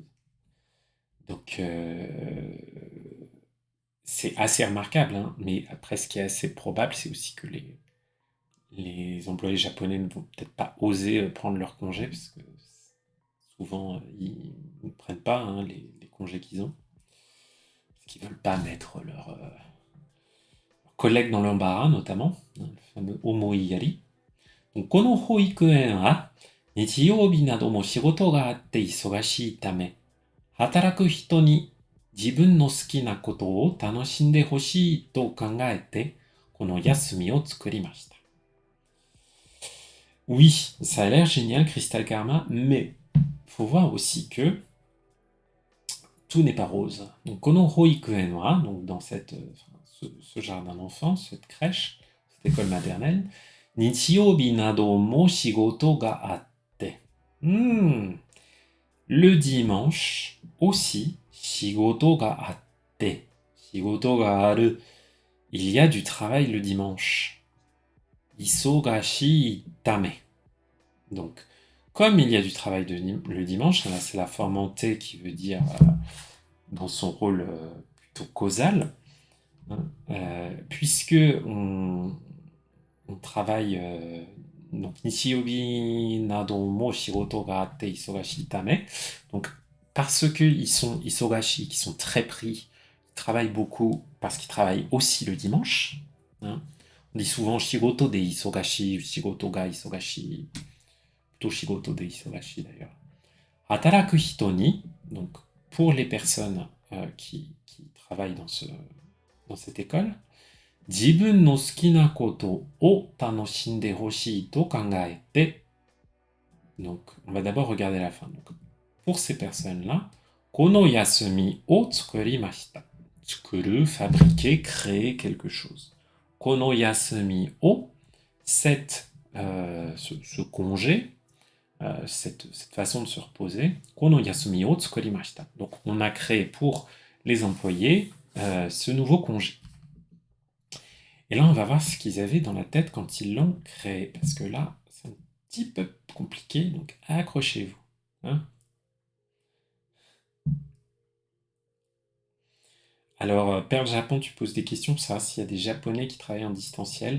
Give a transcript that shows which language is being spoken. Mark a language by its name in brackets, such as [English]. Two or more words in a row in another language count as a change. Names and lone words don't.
[French] Donc, c'est assez remarquable, hein, mais après, ce qui est assez probable, c'est aussi que les employés japonais ne vont peut-être pas oser prendre leur congé, parce que souvent, ils ne prennent pas hein, les congés qu'ils ont, parce qu'ils ne veulent pas mettre leurs collègues dans l'embarras, notamment, hein, le fameux omoiyari. Donc, [Japanese] この保育園は日曜日なども仕事があって忙しいため、働く人に自分の好きなことを楽しんでほしいと考えて、この休みを作りました。 [French] Oui, ça a l'air génial, Crystal Karma, mais faut voir aussi que tout n'est pas rose. Donc, [Japanese] この保育園は, [French] donc dans ce jardin d'enfants, cette crèche, cette école maternelle, [Japanese] 日曜日なども仕事があって。 [French] Le dimanche aussi, [Japanese] 仕事があって。仕事がある. [French] Il y a du travail le dimanche. [Japanese] 忙しいため. [French] Donc, comme il y a du travail le dimanche, là c'est la forme en T qui veut dire, dans son rôle plutôt causal, hein, puisque on travaille donc [Japanese] 日曜日なども仕事があって忙しいため. [French] Donc parce qu'ils sont isogashi, qui sont très pris, ils travaillent beaucoup parce qu'ils travaillent aussi le dimanche. Hein. On dit souvent [Japanese] 仕事で忙しい、仕事が忙しい, [French] plutôt [Japanese] 仕事で忙しい [French] d'ailleurs. [Japanese] 働く人に, [French] donc pour les personnes qui travaillent dans cette école, [Japanese] 自分の好きなことを楽しんでほしいと考えて. [French] Donc, on va d'abord regarder la fin. Donc, pour ces personnes-là, [Japanese] この休みを作りました. 作る, [French] fabriquer, créer quelque chose. [Japanese] この休みを, [French] ce congé, cette façon de se reposer, [Japanese] この休みを作りました. [French] Donc, on a créé pour les employés ce nouveau congé. Et là, on va voir ce qu'ils avaient dans la tête quand ils l'ont créé. Parce que là, c'est un petit peu compliqué, donc accrochez-vous. Hein. Alors, Père Japon, tu poses des questions pour savoir s'il y a des Japonais qui travaillent en distanciel.